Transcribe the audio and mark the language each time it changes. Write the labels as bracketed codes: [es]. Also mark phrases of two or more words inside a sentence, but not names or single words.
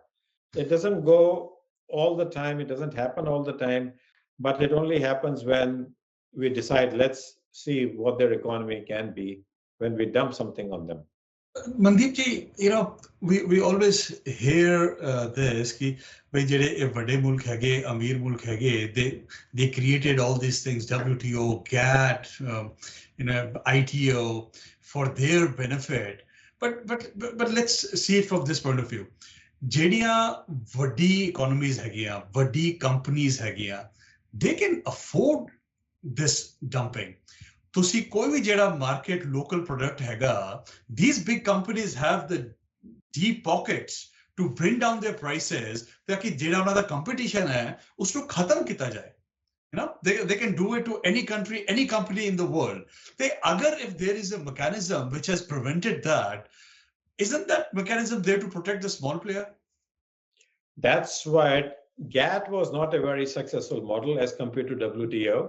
[en] It doesn't go all the time. It doesn't happen all the time, but it only happens when we decide, let's see what their economy can be when we dump something on them. [pa] Mandeep ji, [en] we always hear this [pa] ਕਿ ਭਾਈ ਜਿਹੜੇ ਵੱਡੇ ਮੁਲਕ ਹੈਗੇ, ਅਮੀਰ ਮੁਲਕ ਹੈਗੇ, [en] they created all these things, WTO, GATT, ITO for their benefit. But let's see it from this point of view. [pa] ਜਿਹੜੀਆਂ ਵੱਡੀ economies ਹੈਗੀਆਂ, ਵੱਡੀ companies ਹੈਗੀਆਂ, [en] they can afford this dumping. [pa] ਤੁਸੀਂ ਕੋਈ ਵੀ ਜਿਹੜਾ [en] market local product ਹੈਗਾ, these big companies have the deep pockets to bring down their prices [pa] ਤਾਂ ਕਿ ਜਿਹੜਾ ਉਹਨਾਂ ਦਾ [en] competition [pa] ਹੈ ਉਸ ਨੂੰ ਖਤਮ ਕੀਤਾ ਜਾਏ. [en] They can do it to any country, any company in the world. If there is a mechanism which has prevented that, isn't that mechanism there to protect the small player? That's why GATT was not a very successful model as compared to WTO.